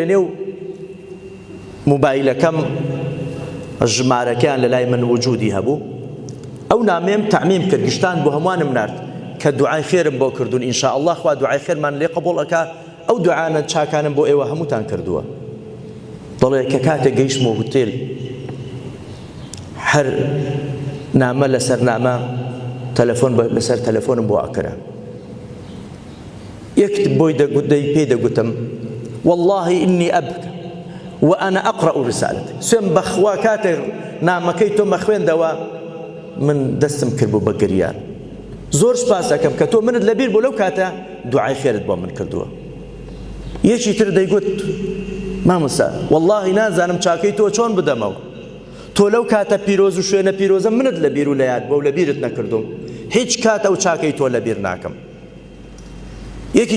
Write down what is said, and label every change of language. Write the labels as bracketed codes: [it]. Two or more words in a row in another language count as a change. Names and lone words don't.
[ckb] نێو موبایلەکەم ژمارەکەیان لە لای من وجودی هەبوو ئەو نامەیەم تەعمیم کرد گشتان بۆ هەمووانم نارد کە دوعای خێرم بۆ کردوون [ar] ئینشاء الله [ckb] خوا دوعای خێرمان لێ قبوڵ ئەکا ئەو دوعانە چاکانم بۆ ئێوە هەمووتان کردووە دەڵێ کە کاتێک گەیشتمەوە هوتێل هەر نامە لەسەر نامە تەلەفۆن لەسەر تەلەفۆنم بۆ ئەکرا یەکت بۆی پێی دەگوتم [ar] والله إني أبكى وأنا أقرأ رسالتك [ckb] سوێن بەخوا کاتێک نامەکەی تۆ مەخوێندەوە من دەستم کرد بۆ بەگریان زۆر سپاس دەکەم کە تۆ منت لەبیر بۆ لەو کاتە دوعای خێرت بۆ من کردووە یەکی تر دەیگوت مامۆستا والله نازانم چاکەی تۆ چۆن بدەمەوە تۆ لەو کاتە پیرۆز و شوێنە پیرۆزە منت لەبیر و لە یاد بۆ و لەبیرت نەکردوم هیچ کاتە و چاکەی تۆ لەبیر ناکەم یەکی